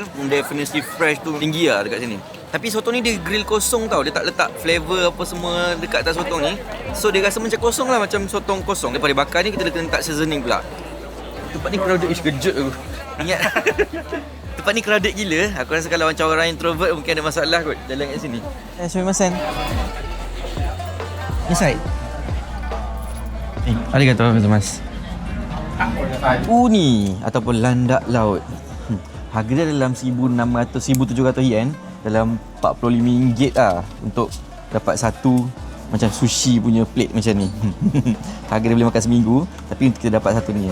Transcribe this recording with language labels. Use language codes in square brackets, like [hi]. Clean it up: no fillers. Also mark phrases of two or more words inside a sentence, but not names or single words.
[ms] Definitely fresh tu tinggi lah dekat sini. Tapi sotong ni dia grill kosong tau. Dia tak letak flavor apa semua dekat atas sotong ni. So dia rasa macam kosong lah, macam sotong kosong. Daripada bakar ni kita kena letak seasoning pula. Tempat ni crowded, kejut aku. Ingat. Tempat ni crowded gila. Aku rasa kalau macam orang introvert mungkin ada masalah kot jalan kat sini. [ja] Sumimasen. [ms] Inside. [ja] Arigatou gozaimasu. [ms] Uni ataupun landak laut. Harga dia dalam 1,600-1,700 yen, dalam RM45 lah untuk dapat satu macam sushi punya plate macam ni. Harga dia boleh makan seminggu, tapi untuk kita dapat satu ni.